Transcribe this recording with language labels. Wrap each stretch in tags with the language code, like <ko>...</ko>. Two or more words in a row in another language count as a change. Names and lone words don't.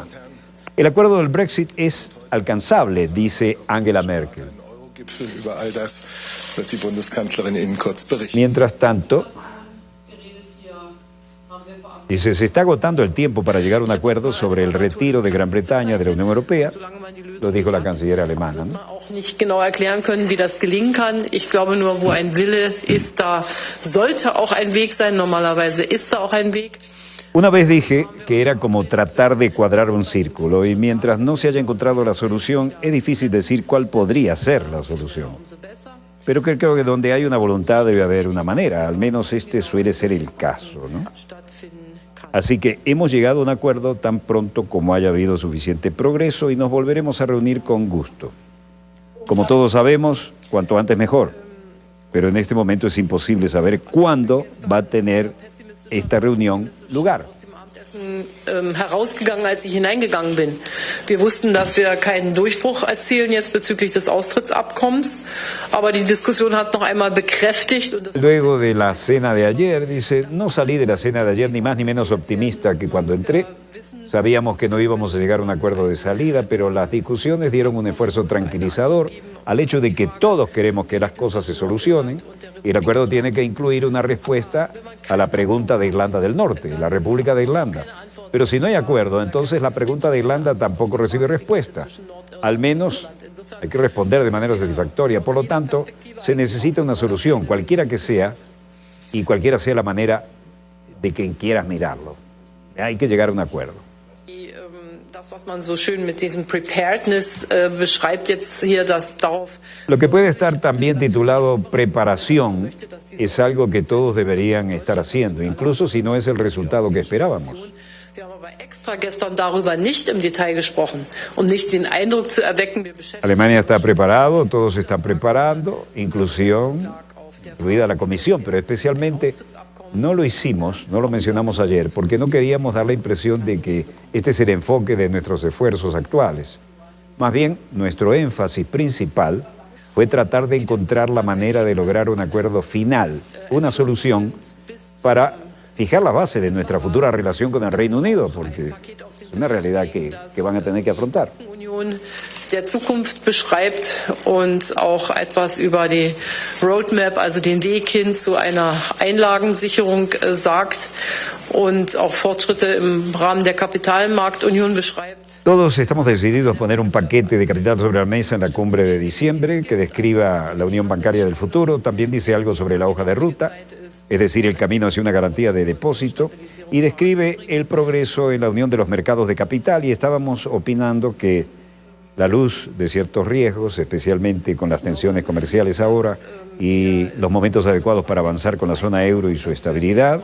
<es>El acuerdo del Brexit es alcanzable, dice Angela Merkel. Mientras tanto, dice, se está agotando el tiempo para llegar a un acuerdo sobre el retiro de Gran Bretaña de la Unión Europea, lo dijo la canciller alemana, ¿no?</es> <de>Auch nicht genau erklären können, wie das gelingen kann. Ich glaube nur, wo ein Wille ist, da sollte auch ein Weg sein. Normalerweise ist da auch ein Weg.</de> <es>Una vez dije que era como tratar de cuadrar un círculo y mientras no se haya encontrado la solución, es difícil decir cuál podría ser la solución. Pero creo que donde hay una voluntad debe haber una manera, al menos este suele ser el caso, ¿no? Así que hemos llegado a un acuerdo tan pronto como haya habido suficiente progreso y nos volveremos a reunir con gusto. Como todos sabemos, cuanto antes mejor, pero en este momento es imposible saber cuándo va a tener esta reunión lugar.</es> <de>Herausgegangen, als ich hineingegangen bin. Wir wussten, dass wir keinen Durchbruch erzielen jetzt bezüglich des Austrittsabkommens, aber die Diskussion hat noch einmal bekräftigt.</de> <es>Luego de la cena de ayer, dice, no salí de la cena de ayer ni más ni menos optimista que cuando entré. Sabíamos que no íbamos a llegar a un acuerdo de salida, pero las discusiones dieron un esfuerzo tranquilizador al hecho de que todos queremos que las cosas se solucionen y el acuerdo tiene que incluir una respuesta a la pregunta de Irlanda del Norte, la República de Irlanda. Pero si no hay acuerdo, entonces la pregunta de Irlanda tampoco recibe respuesta. Al menos hay que responder de manera satisfactoria. Por lo tanto, se necesita una solución, cualquiera que sea, y cualquiera sea la manera de quien quieras mirarlo. Hay que llegar a un acuerdo.</es> <de>Das, was man so schön mit diesem Preparedness beschreibt jetzt hier, dass darauf...</de> <es>Lo que puede estar también titulado preparación es algo que todos deberían estar haciendo, incluso si no es el resultado que esperábamos.</es> <de>Wir haben aber extra gestern darüber nicht im Detail gesprochen, um nicht den Eindruck zu erwecken, wir beschäftigen...</de> <es>Alemania está preparado, todos se están preparando, incluida la Comisión, pero especialmente no lo hicimos, no lo mencionamos ayer, porque no queríamos dar la impresión de que este es el enfoque de nuestros esfuerzos actuales. Más bien, nuestro énfasis principal fue tratar de encontrar la manera de lograr un acuerdo final, una solución para fijar la base de nuestra futura relación con el Reino Unido, porque es una realidad que van a tener que afrontar.</es> <de>Union der Zukunft beschreibt und auch etwas über die Roadmap, also den Weg hin zu einer Einlagensicherung sagt und auch Fortschritte im Rahmen der Kapitalmarktunion beschreibt.</de> <es>Todos estamos decididos a poner un paquete de capital sobre la mesa en la cumbre de diciembre que describa la unión bancaria del futuro. También dice algo sobre la hoja de ruta, es decir, el camino hacia una garantía de depósito, y describe el progreso en la unión de los mercados de capital. Y estábamos opinando que la luz de ciertos riesgos, especialmente con las tensiones comerciales ahora, y los momentos adecuados para avanzar con la zona euro y su estabilidad.</es>